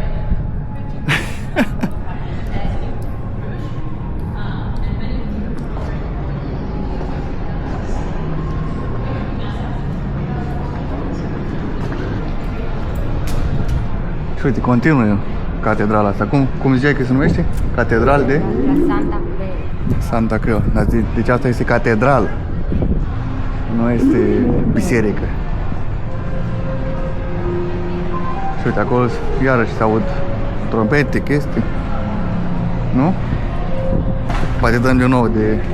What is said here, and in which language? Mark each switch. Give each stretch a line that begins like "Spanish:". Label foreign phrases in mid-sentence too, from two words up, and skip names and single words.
Romanian: Și uite, continuă catedrala asta. Cum ziceai că se numește? Catedral de la Santa Fe. Santa Creu. Dar deci asta este catedral. Nu este biserică. Și uite, acolo iarăși se aud trompete, chestii. Nu? Poate dăm de nou de...